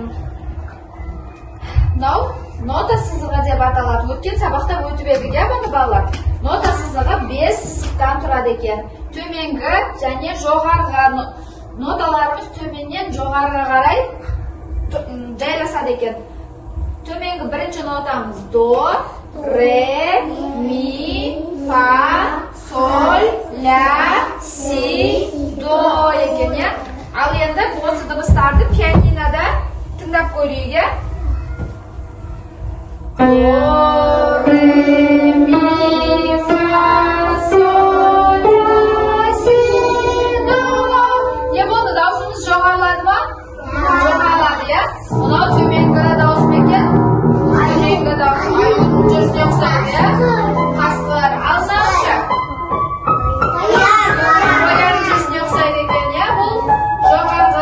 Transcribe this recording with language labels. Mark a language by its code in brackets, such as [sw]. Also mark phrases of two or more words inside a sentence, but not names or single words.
[kk] Мынау нота сызығы деп аталады. Өткен сабақта өтіп едік, я бұны балалар? Нота сызығы 5 сызықтан тұрады екен. Төменгі және жоғарғы ноталарымыз төменнен жоғарыға қарай жайласады екен. Төменгі бірінші нотамыз до, ре, ми, фа, соль, ля, си, до екен, я? Ал енді осы дыбыстарды пианинода тыңдап көрейік, я? До, ре, ми, фа, соль, ля, си, до. Не болды, даусымыз жоғарылады ма? Жоғарылады, я? Мынау төменгі дауыс ма екен? Төменгі дауыс. Жүрісіне ұқсайды, я? Қасқыр. Ал мынаушы? Қоян жүрісіне ұқсайды екен, я?